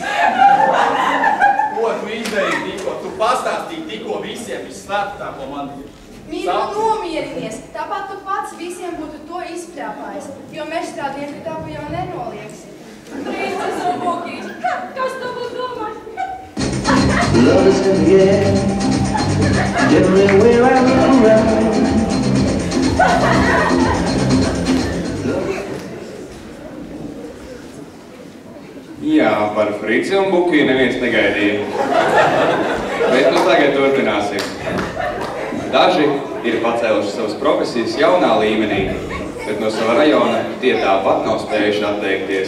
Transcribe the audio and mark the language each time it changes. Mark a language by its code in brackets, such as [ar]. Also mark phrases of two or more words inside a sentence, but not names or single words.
[lv] Ko tu izdarīji tikko? Tu pastāstīji tikko visiem visslēptā, ko man ir. Mīļo, nomierinies, tāpat tu pats visiem būtu to izpļāpājis, jo mežstrādnieku tapu jau nenolieksi. Princesa un Bukīši, kas tu būtu domājis? [en] Love is in the air, everywhere I look around. [lv] Jā, par Frici un Bukiju neviens negaidīja. Bet nu tagad turpināsim. Daži ir pacēluši savas profesijas jaunā līmenī, bet no sava rajona tie tāpat nav spējuši atteikties.